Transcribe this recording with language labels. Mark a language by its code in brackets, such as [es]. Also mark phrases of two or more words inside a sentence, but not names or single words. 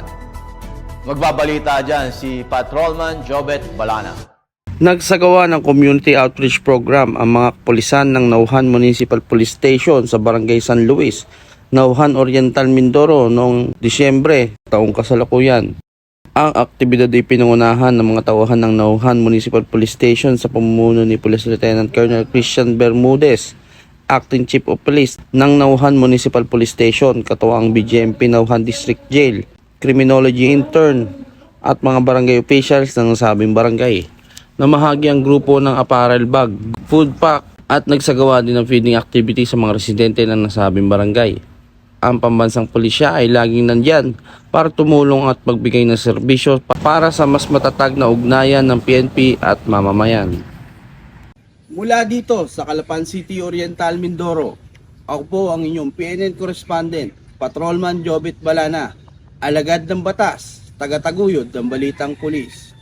[tl] Magbabalita dyan si Patrolman Jobet Balana. Nagsagawa ng [en] community outreach program [tl] ang mga kapulisan ng Nauhan Municipal Police Station sa Barangay San Luis, Nauhan Oriental, Mindoro noong Disyembre, taong kasalukuyan. Ang aktibidad ay pinangunahan ng mga tauhan ng Nauhan Municipal Police Station sa pamumuno ni Police Lieutenant Colonel Christian Bermudez, [en] Acting Chief of Police [tl] ng Nauhan Municipal Police Station, katuwang BGMP Nauhan District Jail, [en] Criminology Intern [tl] at mga barangay officials ng nasabing barangay. Namahagi ang grupo ng [en] apparel bag, food pack [tl] at nagsagawa din ng [en] feeding activity [tl] sa mga residente ng nasabing barangay. Ang pambansang pulisya ay laging nandyan para tumulong at magbigay ng serbisyo para sa mas matatag na ugnayan ng PNP at mamamayan. Mula dito sa Calapan City, Oriental, Mindoro, ako po ang inyong PNN correspondent, Patrolman Jobet Balana, alagad ng batas, tagataguyod ng Balitang Pulis.